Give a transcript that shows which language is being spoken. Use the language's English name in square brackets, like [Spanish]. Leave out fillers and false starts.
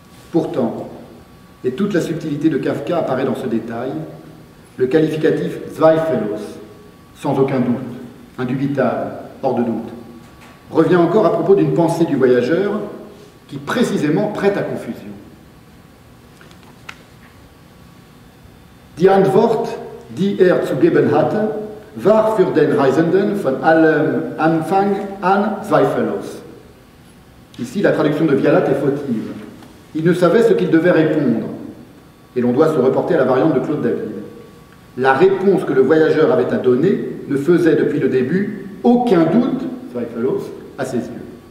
[French] Pourtant, et toute la subtilité de Kafka apparaît dans ce détail, le qualificatif zweifellos, sans aucun doute, indubitable, hors de doute, revient encore à propos d'une pensée du voyageur qui précisément prête à confusion. [German] Die Antwort, die zu geben hatte, war für den Reisenden von allem Anfang an zweifellos. [French] Ici, la traduction de Vialat est fautive. Il ne savait ce qu'il devait répondre, et l'on doit se reporter à la variante de Claude David. La réponse que le voyageur avait à donner ne faisait depuis le début aucun doute, zweifellos, à ses yeux.